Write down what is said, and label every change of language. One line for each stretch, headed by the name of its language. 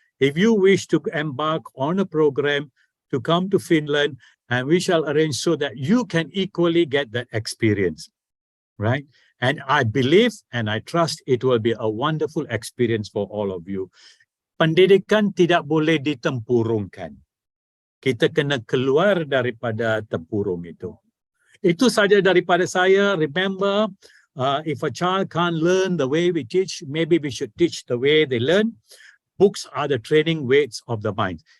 English: If you wish to embark on a program to come to Finland, and we shall arrange so that you can equally get that experience, right? And I believe and I trust it will be a wonderful experience for all of you.
Malay: Pendidikan tidak boleh ditempurungkan. Kita kena keluar daripada tempurung itu. Itu saja daripada saya.
English: Remember, if a child can't learn the way we teach, maybe we should teach the way they learn. Books are the training weights of the mind.